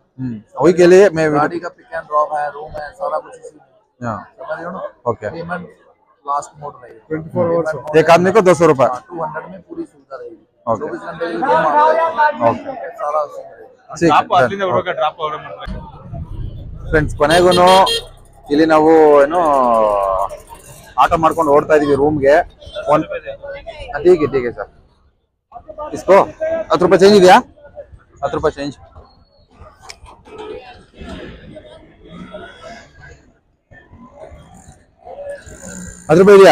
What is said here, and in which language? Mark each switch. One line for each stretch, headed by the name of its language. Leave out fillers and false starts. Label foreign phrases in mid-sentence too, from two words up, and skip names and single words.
Hindi: वही के लिए मैं गाड़ी का
English: pick and drop
Hindi: है, रूम है, सारा कुछ इसी में। हाँ, समझ रहे हो ना? ओके।
English: payment last mode
Hindi: रहेगी 24 आवर्स। एक आदमी को 200 रुपए। 200 में पूरी सुविधा रहेगी। ओके। 24 घंटे की रूम आपका ओके, सारा उसमें रहेगा। ठीक है ಫ್ರೆಂಡ್ಸ್.
Kannada: ಕೊನೆಗೂ ಇಲ್ಲಿ ನಾವು ಏನು ಆಟೋ ಮಾಡ್ಕೊಂಡು ಓಡ್ತಾ ಇದೀವಿ ರೂಮ್ಗೆ.
Hindi: ठीक ठीक सर, इसको
Kannada: 10 ರೂಪಾಯಿ ಚೇಂಜ್ ಇದೆಯಾ? 10 ರೂಪಾಯಿ ಚೇಂಜ್. ₹10 ಇದೆಯಾ?